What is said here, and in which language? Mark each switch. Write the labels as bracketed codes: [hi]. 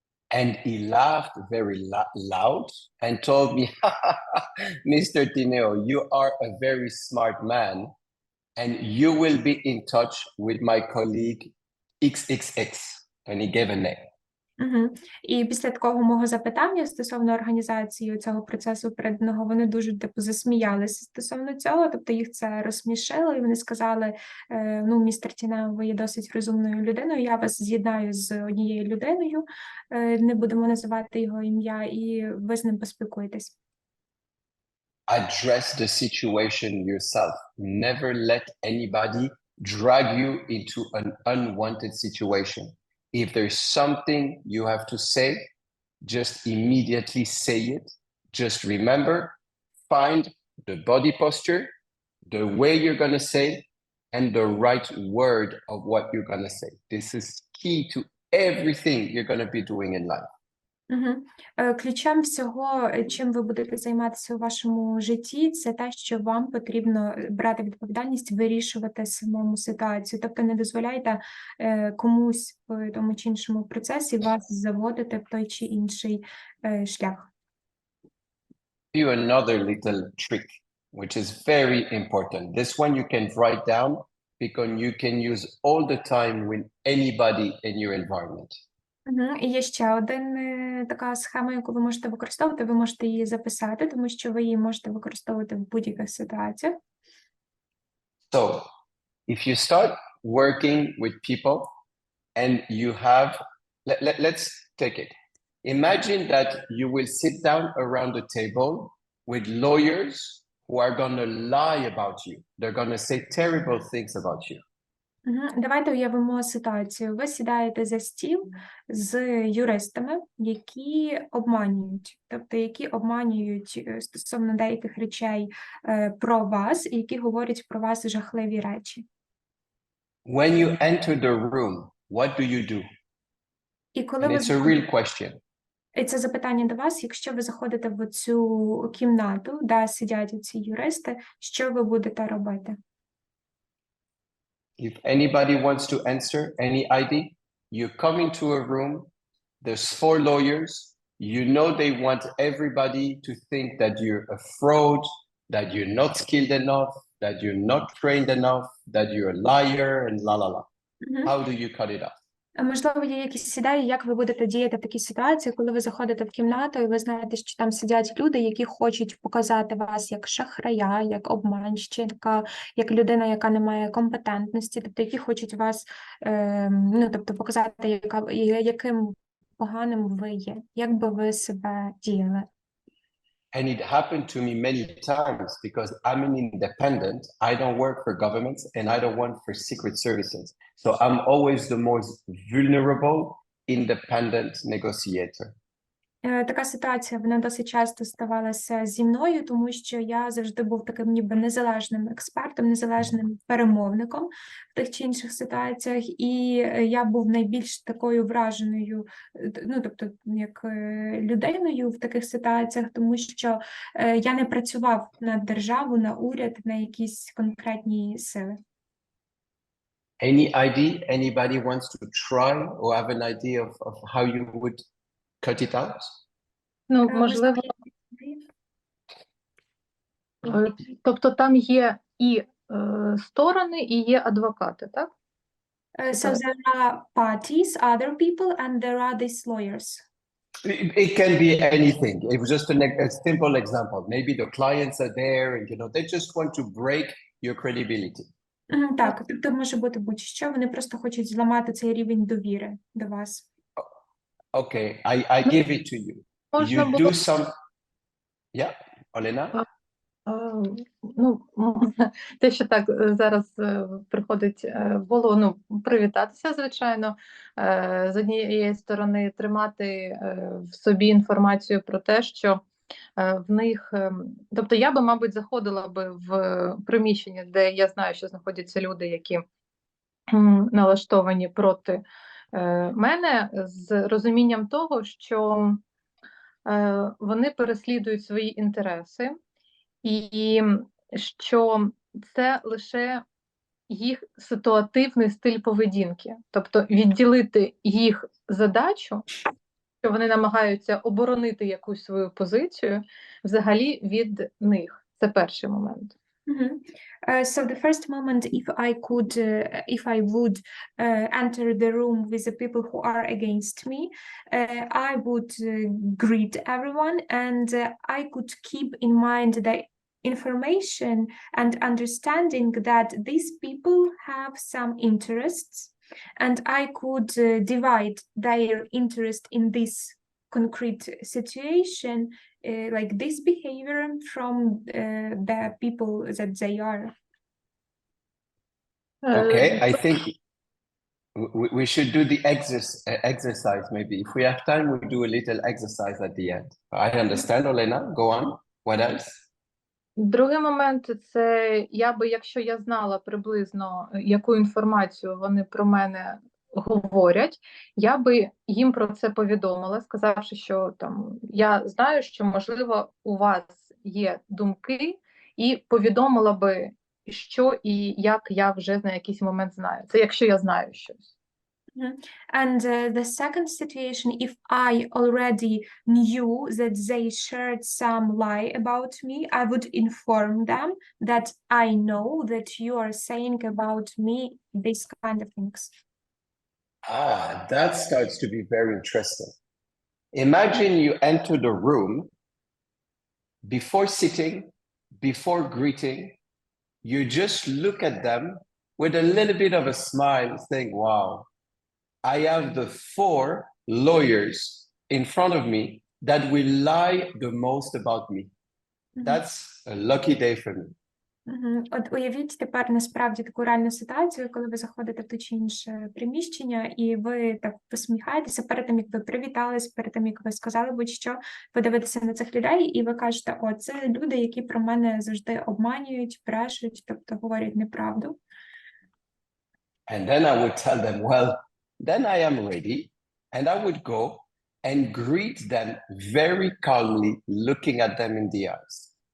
[en] And he laughed very loud and told me, Mr. TINEO, you are a very smart man and you will be in touch with my colleague XXX. And he gave a name. Угу. [uk] І після такого мого запитання стосовно організації цього процесу переданого, вони дуже типу засміялися стосовно цього, тобто їх це розсмішило, і вони сказали: ну, містер Тінео, ви є досить розумною людиною, я вас з'єднаю з однією людиною, не будемо називати його ім'я, і ви з ним поспілкуєтесь. [en] Address the situation yourself. Never let anybody drag you into an unwanted situation. If there's something you have to say, just immediately say it. Just remember, find the body posture, the way you're going to say, and the right word of what you're going to say. This is key to everything you're going to be doing in life. Угу. [uk] Ключем всього, чим ви будете займатися у вашому житті, це те, що вам потрібно брати відповідальність, вирішувати самому ситуацію. Тобто не дозволяйте комусь в тому чи іншому процесі вас заводити в той чи інший шлях. [en] You another little trick, which is very important. This one you can write down because you can use all the time with anybody in your environment. Угу. [uk] І є ще один така схема, яку ви можете використовувати. Ви можете її записати, тому що ви її можете використовувати в будь-яких ситуаціях. [en] So, if you start working with people and you have, let's take it. Imagine that you will sit down around the table with lawyers who are going to lie about you. They're going to say terrible things about you. [uk] Давайте уявимо ситуацію. Ви сідаєте за стіл з юристами, які обманюють, тобто які обманюють стосовно деяких речей про вас, і які говорять про вас жахливі речі. [en] When you enter the room, what do you do? [uk] І коли [en] And [uk] ви [en] it's a real question. [uk] І це запитання до вас, якщо ви заходите в цю кімнату, де сидять ці юристи, що ви будете робити? [en] If anybody wants to answer any ID, you come into a room, there's 4 lawyers, you know they want everybody to think that you're a fraud, that you're not skilled enough, that you're not trained enough, that you're a liar, and la la la. How do you cut it off? [uk] Можливо, є якісь ідеї, як ви будете діяти в такій ситуації, коли ви заходите в кімнату і ви знаєте, що там сидять люди, які хочуть показати вас як шахрая, як обманщика, як людина, яка не має компетентності, тобто які хочуть вас, ну, тобто показати, яким поганим ви є, як би ви себе діяли. [en] And it happened to me many times because I'm an independent. I don't work for governments and I don't work for secret services. So I'm always the most vulnerable independent negotiator. [uk] Така ситуація, вона досить часто ставалася зі мною, тому що я завжди був таким ніби незалежним експертом, незалежним перемовником в тих чи інших ситуаціях, і я був найбільш такою враженою, ну, тобто, як людиною в таких ситуаціях, тому що я не працював на державу, на уряд, на якісь конкретні сили. [en] Any idea? Anybody wants to try or have an idea of how you would cut it out? [uk] Ну, можливо, тобто там є і сторони, і є адвокати, так? [en] So there are parties, other people, and there are these lawyers. It can be anything. It was just a simple example. Maybe the clients are there and they just want to break your credibility. [uk] Так, тобто може бути будь-що, вони просто хочуть зламати цей рівень довіри до вас. [en] Okay, I give it to you. You do some... Yeah, Olena? [uk] Ну, те, що так зараз приходить в голову, ну, привітатися, звичайно, з однієї сторони тримати в собі інформацію про те, що в них, тобто я би, мабуть, заходила би в приміщення, де я знаю, що знаходяться люди, які налаштовані проти мене, з розумінням того, що вони переслідують свої інтереси, і що це лише їх ситуативний стиль поведінки. Тобто відділити їх задачу, що вони намагаються оборонити якусь свою позицію, взагалі від них. Це перший момент. Mhm. [en] So the first moment, if I would enter the room with the people who are against me, I would greet everyone, and I could keep in mind the information and understanding that these people have some interests, and I could divide their interest in this concrete situation, like this behavior from the people that they are. Okay, I think we should do the exercise maybe. If we have time, we'll do a little exercise at the end. I understand, Olena. Go on. What else? [uk] Другий момент це якщо я знала приблизно, яку інформацію вони про мене говорять, я би їм про це повідомила, сказавши, що там я знаю, що можливо у вас є думки, і повідомила би, що і як я вже на якийсь момент знаю. Це якщо я знаю щось. [en] And the second situation, if I already knew that they shared some lie about me, I would inform them that I know that you are saying about me these kind of things. That starts to be very interesting. Imagine you enter the room before sitting, before greeting, you just look at them with a little bit of a smile, saying, wow, I have the 4 lawyers in front of me that will lie the most about me. That's a lucky day for me. [uk] От уявіть тепер насправді таку реальну ситуацію, коли ви заходите в те чи інше приміщення, і ви так посміхаєтеся перед тим, як ви привітались, перед тим, як ви сказали будь-що, подивитися на цих людей, і ви кажете, о, це люди, які про мене завжди обманюють, брешуть, тобто говорять неправду. [en] And then I would tell them, well, then I am ready, and I would go and greet them very calmly, looking at them in the eyes.